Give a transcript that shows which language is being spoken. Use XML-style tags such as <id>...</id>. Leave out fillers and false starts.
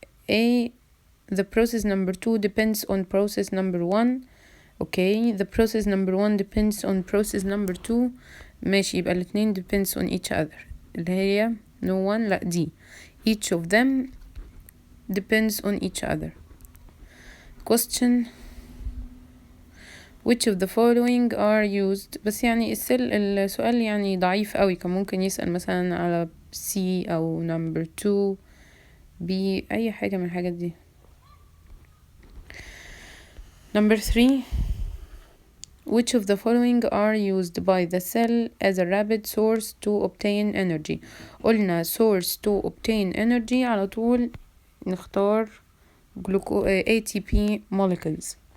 <en>A. The process number 2 depends on process number 1. Okay, the process number 1 depends on process number 2.</en> <ar>ماشي، يبقى الاتنين</ar> <en>depends on each other</en> <ar>اللي هي</ar> <en>no one،</en> <ar>لا دي</ar> <en>each of them depends on each other. Question. Which of the following are used؟</en> <ar>بس يعني السؤال يعني ضعيف قوي، كان ممكن يسأل مثلا على C أو number 2 B، أي حاجة من الحاجات دي.</ar> <en>Number 3. Which of the following are used by the cell as a rapid source to obtain energy؟</en> <ar>قلنا</ar> <en>source to obtain energy</en> <ar>على طول نختار</ar> <en>ATP molecules.</en>